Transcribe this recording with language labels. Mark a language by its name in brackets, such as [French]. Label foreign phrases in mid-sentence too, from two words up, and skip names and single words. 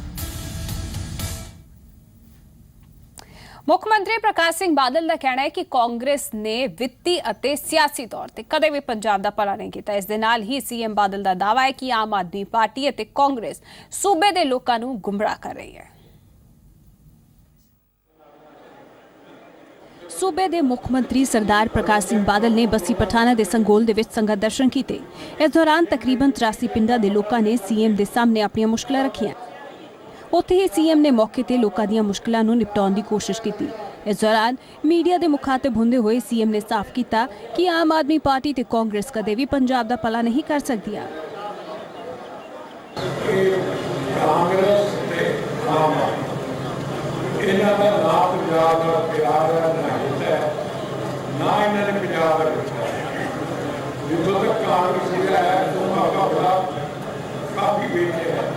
[Punjabi] ਮੁੱਖ ਮੰਤਰੀ ਪ੍ਰਕਾਸ਼ ਸਿੰਘ ਬਾਦਲ ਦਾ ਕਹਿਣਾ ਹੈ ਕਿ ਕਾਂਗਰਸ ਨੇ ਵਿੱਤੀ ਅਤੇ ਸਿਆਸੀ ਤੌਰ ਤੇ ਕਦੇ ਵੀ ਪੰਜਾਬ ਦਾ ਭਲਾ ਨਹੀਂ ਕੀਤਾ। ਇਸ ਦੇ ਨਾਲ ਹੀ CM ਬਾਦਲ ਦਾ ਦਾਅਵਾ ਹੈ ਕਿ ਆਮ ਆਦਮੀ ਪਾਰਟੀ ਅਤੇ ਕਾਂਗਰਸ ਸੂਬੇ ਦੇ ਲੋਕਾਂ ਨੂੰ ਗੁੰਮਰਾਹ ਕਰ ਰਹੀ ਹੈ। [Hindi] सूबे के मुख मंत्री सरदार प्रकाश सिंह बादल ने बस्सी पठाना के संगोल [Punjabi] ਦੇ ਵਿਚ [Hindi] संगत दर्शन किए। [Punjabi] ਇਸ ਦੌਰਾਨ ਤਕਰੀਬਨ 83 ਪਿੰਡਾਂ ਦੇ ਲੋਕਾਂ ਨੇ CM [Hindi] के सामने अपनी [Punjabi] ਮੁਸ਼ਕਿਲਾਂ ਰੱਖੀਆਂ। ਉੱਥੇ ਹੀ CM ਨੇ ਮੌਕੇ ਤੇ ਲੋਕਾਂ ਦੀਆਂ ਮੁਸ਼ਕਿਲਾਂ ਨੂੰ ਨਿਪਟਾਉਣ ਦੀ ਕੋਸ਼ਿਸ਼ ਕੀ। [Hindi] इस दौरान मीडिया के मुखातिब होंदे हुए CM ने साफ किया कि [Punjabi] ਆਮ ਆਦਮੀ ਪਾਰਟੀ ਤੇ ਕਾਂਗਰਸ ਕਦੇ ਭੀ ਪੰਜਾਬ ਦਾ ਭਲਾ ਨਹੀਂ ਕਰ ਸਕਦੀਆਂ। ਇਹਨਾਂ ਦਾ ਨਾ ਪੰਜਾਬ ਦਾ ਪਿਆਰ ਹੈ ਨਾ ਹਿੱਤ ਹੈ, ਨਾ ਇਹਨਾਂ ਨੇ ਪੰਜਾਬ ਦਾ ਰੱਖਿਆ। ਜਿੱਥੋਂ ਤੱਕ ਕਾਂਗਰਸ ਦਾ ਹੈ ਉਹਦਾ ਬੜਾ ਕਾਫੀ ਵੇਖਿਆ ਹੈ।